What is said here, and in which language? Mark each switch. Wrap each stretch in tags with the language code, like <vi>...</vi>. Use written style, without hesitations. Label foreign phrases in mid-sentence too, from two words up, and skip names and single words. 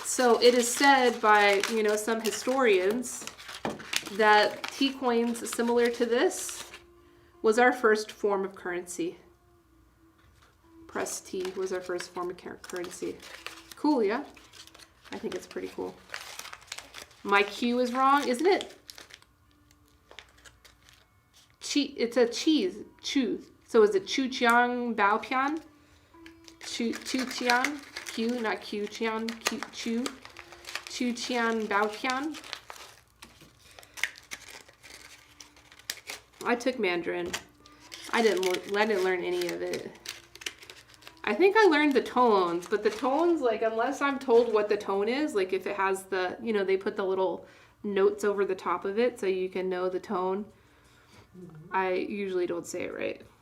<en>So it is said by, some historians that T coins similar to this was our first form of currency. Press T was our first form of currency. Cool, yeah? I think it's pretty cool. My Q is wrong, isn't it? It's a cheese. Chu. So is it</en> <zh>Chu Chiang Bao Pian? Chu Chiang?</zh> <en>Q, not</en> <zh>Q Chiang.</zh> <en>Chu.</en> <zh>Chu Chiang Bao Pian.</zh> <en>I took Mandarin. I didn't learn any of it. I think I learned the tones, but the tones, like, unless I'm told what the tone is, like if it has the, they put the little notes over the top of it so you can know the tone, I usually don't say it right.</en>